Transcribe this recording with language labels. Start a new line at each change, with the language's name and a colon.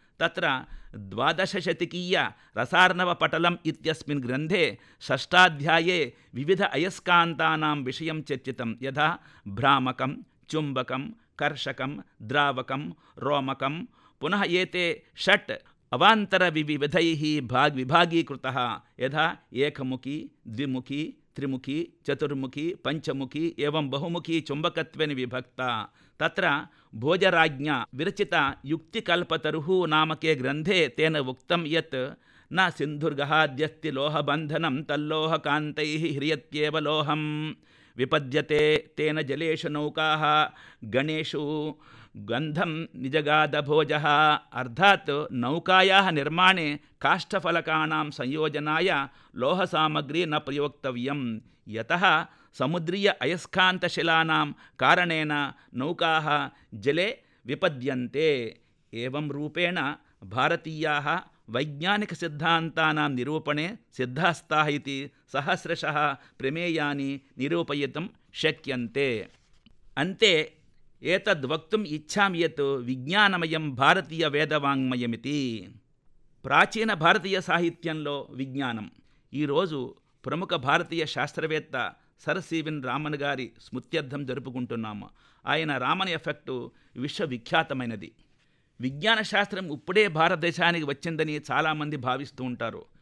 Sanskrit: तत्र द्वादशशतकीय रसार्णवपटलम् इत्यस्मिन् ग्रन्थे षष्ठाध्याये विविध अयस्कान्तानां विषयं चर्चितं। यथा भ्रामकं, चुम्बकं, कर्षकं, द्रावकं, रोमकं, पुनः एते षट् अवान्तरविविधैः विभागीकृतः। यथा एकमुखी, द्विमुखी, त्रिमुखी, चतुर्मुखी, पञ्चमुखी एवं बहुमुखी चुम्बकत्वेन विभक्ता। तत्र भोजराज्ञा विरचित युक्तिकल्पतरुः नामके ग्रन्थे तेन उक्तं यत् न सिन्धुर्गहाद्यस्ति लोहबन्धनं तल्लोहकान्तैः ह्रियत्येव लोहं विपद्यते तेन जलेषु नौकाः गणेषु गन्धं निजगादभोजः। अर्थात् नौकायाः निर्माणे काष्ठफलकानां संयोजनाय लोहसामग्री न प्रयोक्तव्यं। यतः समुद्रीय अयस्कान्तशिलानां कारणेन नौकाः जले विपद्यन्ते। एवं रूपेण भारतीयाः वैज्ञानिकसिद्धान्तानां निरूपणे सिद्धास्ताः इति सहस्रशः प्रमेयानि निरूपयितुं शक्यन्ते। अन्ते एतद्वक्तुम् इच्छामि यत् विज्ञानमयं भारतीयवेदवाङ्मयमिति।
Telugu: प्राचीनभारतीयसाहित्यंलो विज्ञानम्। ఈరోజు ప్రముఖ భారతీయ శాస్త్రవేత్త సర్ సివిన్ రామన్ గారి స్మృత్యర్థం జరుపుకుంటున్నాము. ఆయన రామన్ ఎఫెక్టు విశ్వవిఖ్యాతమైనది. విజ్ఞాన శాస్త్రం ఇప్పుడే భారతదేశానికి వచ్చిందని చాలామంది భావిస్తూ ఉంటారు.